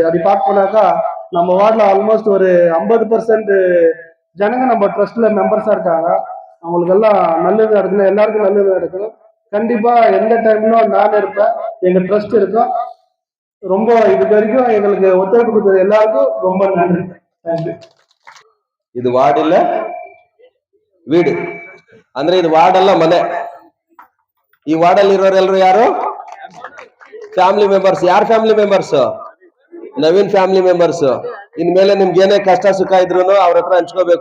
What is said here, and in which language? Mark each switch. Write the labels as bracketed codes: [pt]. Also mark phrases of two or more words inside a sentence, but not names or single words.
[ta] அப்படி பார்க்கணும்னாக்கா நம்ம வார்டுல ஆல்மோஸ்ட் ஒரு 50% ஜனங்க நம்ம ட்ரஸ்ட்ல மெம்பர்ஸா இருக்காங்க. அவங்களுக்கு எல்லாம் நல்லது நடக்கணும், எல்லாருக்கும் நல்லது நடக்கணும். கண்டிப்பா எந்த டைம்லும் நான் இருப்பேன், எங்க ட்ரஸ்ட் இருக்கும். ரொம்ப இதுக்கு வரைக்கும் எங்களுக்கு ஒத்துழைப்பு கொடுத்தது எல்லாருக்கும் ரொம்ப நன்றி. தேங்க்யூ. [kn] ಇದು ವಾರ್ಡ್ ಇಲ್ಲ ವೀಡು ಅಂದ್ರೆ ಇದು ವಾರ್ಡ್ ಅಲ್ಲ ಮನೆ. ಈ ವಾರ್ಡ್ ಅಲ್ಲಿ ಇರೋರೆಲ್ಲರೂ ಯಾರು? [en] family members. [kn] ಯಾರು [en] family members? [kn] ನವೀನ್ [en] family members. [kn] ಇನ್ಮೇಲೆ ನಿಮ್ಗೆ ಏನೇ ಕಷ್ಟ ಸುಖ ಇದ್ರು ಅವ್ರ ಹತ್ರ ಹಂಚ್ಕೋಬೇಕು.